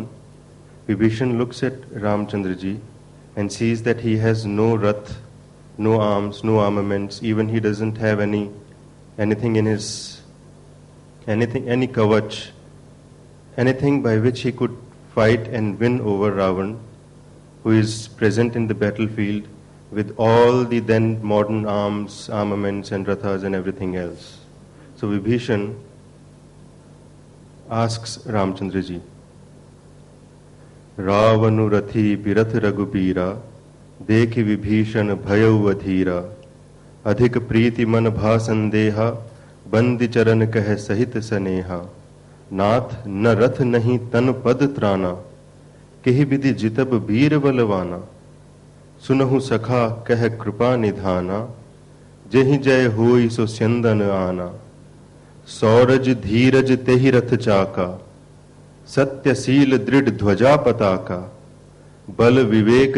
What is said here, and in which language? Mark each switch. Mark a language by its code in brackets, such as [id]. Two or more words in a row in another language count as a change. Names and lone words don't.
[en] Vibhishan looks at Ramchandraji and sees that he has no rath, no arms, no armaments, even he doesn't have any kavach, anything by which he could fight and win over Ravan, who is present in the battlefield with all the then modern arms, armaments and rathas and everything else. So Vibhishan asks Ramchandraji, [awa] रावनु रथी पिरथ रघुपीरा, देखि बिभीषन भयउ अधीरा, अधिक प्रीति मन भासंदेहा, बंदि चरन कह सहित सनेहा, नाथ न रथ नहीं तन पद त्राना केहि विधि जितब वीर बलवाना सुनहु सखा कह कृपा निधाना जेहि जय होई सो स्यंदन आना सौरज धीरज तेहि रथ चाका सत्यशील दृढ़ ध्वजा पताका बल विवेक